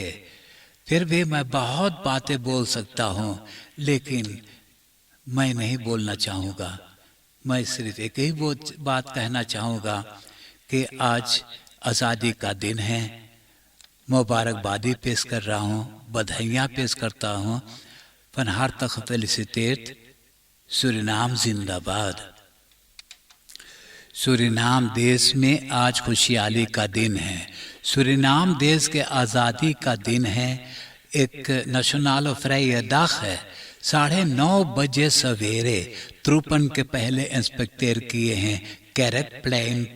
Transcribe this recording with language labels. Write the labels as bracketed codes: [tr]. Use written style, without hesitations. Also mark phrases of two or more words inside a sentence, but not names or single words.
[hns] फिर भी मैं बहुत बातें बोल सकता हूँ, लेकिन मैं नहीं बोलना चाहूँगा. मैं सिर्फ एक ही बात कहना चाहूँगा कि आज आज़ादी का दिन है. मुबारकबादी पेश कर रहा हूँ, बधाइयाँ पेश करता हूँ. [nl] van harte gefeliciteerd. [hns] सूरीनाम जिंदाबाद. सूरीनाम देश में आज खुशहाली का दिन है. सूरीनाम देश के आज़ादी का दिन है. एक नेशनल फ्राइडे है. 9:30 बजे सवेरे त्रुपन के पहले इंस्पेक्टर किए हैं कैरेट प्लेन पे.